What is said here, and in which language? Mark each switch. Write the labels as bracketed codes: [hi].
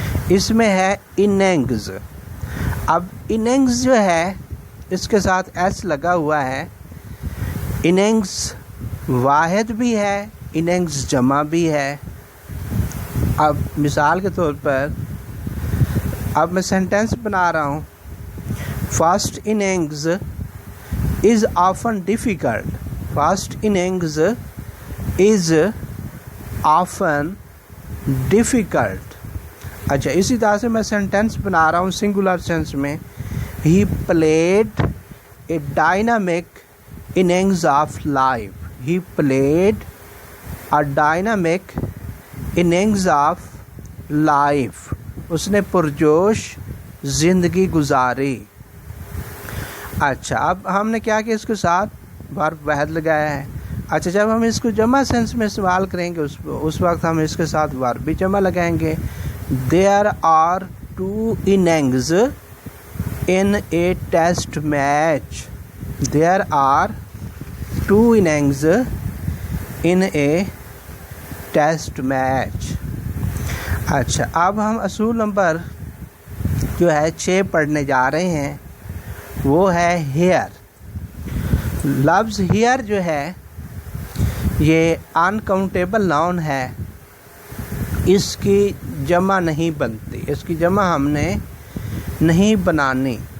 [ur] اس میں ہے اننگز۔ اب اننگز جو ہے اس کے ساتھ ایس لگا ہوا ہے۔ اننگز واحد بھی ہے، اننگز جمع بھی ہے۔ اب مثال کے طور پر اب میں سینٹینس بنا رہا ہوں۔ [en] First innings is often difficult. First innings is often difficult. [ur] اچھا اسی طرح سے میں سینٹینس بنا رہا ہوں سنگولر سینس میں. [en] He played a dynamic innings of life. He played a dynamic innings of life. [ur] اس نے پرجوش زندگی گزاری. اچھا اب ہم نے کیا کہ اس کے ساتھ ورب واحد لگایا ہے. اچھا جب ہم اس کو جمع سینس میں استعمال کریں گے اس وقت ہم اس کے ساتھ ورب بھی جمع لگائیں گے. [en] There are 2 innings in a test match. There are 2 innings in a test match. [ur] اچھا اب ہم اصول نمبر جو ہے 6 پڑھنے جا رہے ہیں وہ ہے ہیئر. لفظ ہیئر جو ہے یہ انکاؤنٹیبل ناؤن ہے. اس کی جمع نہیں بنتی, اس کی جمع ہم نے نہیں بنانی.